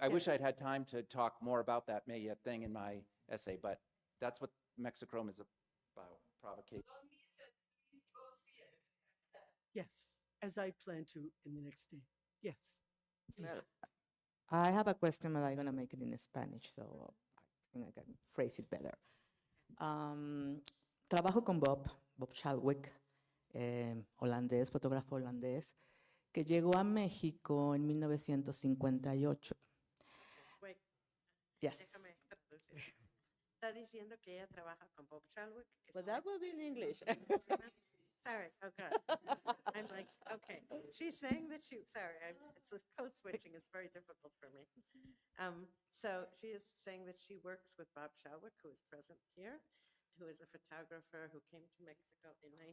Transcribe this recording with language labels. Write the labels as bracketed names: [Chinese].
[English] I wish I'd had time to talk more about that Maya thing in my essay, but that's what Mexichrome is about, provocation. Yes, as I plan to in the next day. Yes. Well, I have a question, but I'm going to make it in Spanish, so I think I can phrase it better. [Spanish] Trabajo con Bob Chadwick, holandés, fotógrafo holandés, que llegó a México en 1958. [English] Yes. [Spanish] Déjame traducir. Está diciendo que ella trabaja con Bob Chalwick. que [English] But [Spanish] son [English] that will be in English. Sorry, oh God. I'm like, okay. She's saying that it's the code switching is very difficult for me. So she is saying that she works with Bob Shalwick, who is present here, who is a photographer who came to Mexico in